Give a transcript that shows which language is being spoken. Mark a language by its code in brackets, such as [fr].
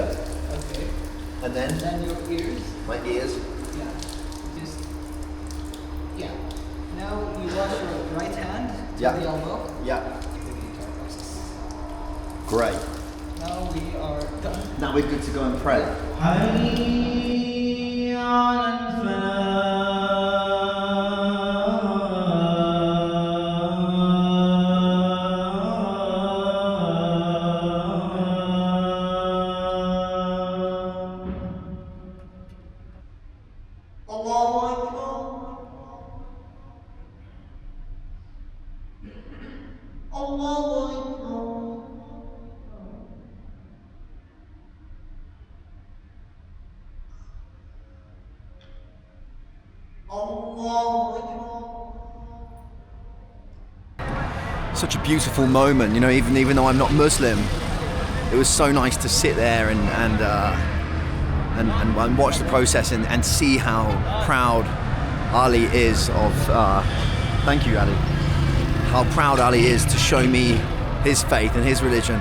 [en] okay. And then Then your ears. my ears. Yeah. Just. Yeah. Now you wash your right hand to Yeah. the elbow. Yeah. Great. Now we are done. Now we're good to go and pray. [ar] حي على الفلاح الله أكبر الله أكبر الله أكبر [en] Such a beautiful moment, you know, even though I'm not Muslim, it was so nice to sit there and watch the process and see how proud Ali is of, thank you Ali, how proud Ali is to show me his faith and his religion.